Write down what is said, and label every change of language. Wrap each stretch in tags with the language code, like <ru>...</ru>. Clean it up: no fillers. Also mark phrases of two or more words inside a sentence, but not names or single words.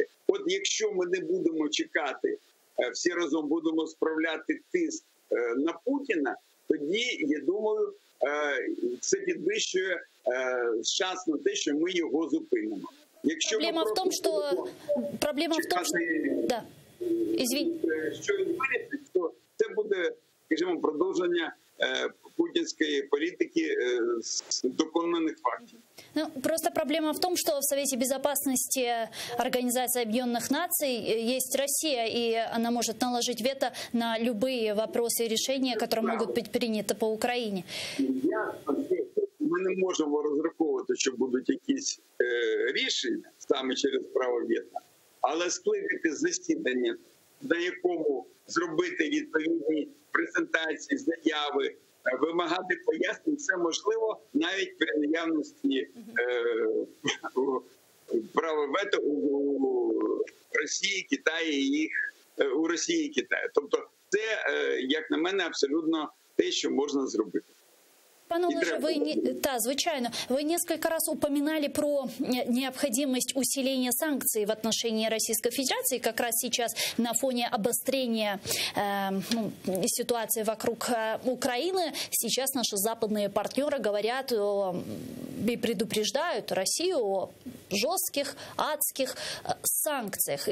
<uk>От якщо ми не будемо чекати, всі разом будемо справляти тиск на Путіна, тоді, я думаю, це підвищує шанс на те, що ми його зупинимо. Якщо проблема в тому, що... Да. Що він вирішить, то це буде, скажімо, продовження</uk> <ru>путинской политики с доконанных фактов. Ну, просто проблема в том, что в Совете Безопасности Организации Объединенных Наций есть Россия, и она может наложить вето на любые вопросы и решения, которые могут быть приняты по Україні.</ru> <uk>Ми не можемо розраховувати, що будуть якісь рішення саме через право вето, але скликати засідання, на якому зробити відповідні презентації, заяви, вимагати пояснень, це можливо навіть при наявності права вето у Росії, Китаї у Росії і Китаї. Тобто це, як на мене, абсолютно те, що можна зробити. Пане Олеже, звичайно.</uk> <ru>Вы несколько раз упоминали про необходимость усиления санкций в отношении Российской Федерации. Как раз сейчас на фоне обострения ситуации вокруг Украины сейчас наши западные партнеры говорят и предупреждают Россию о жестких, адских санкциях.</ru>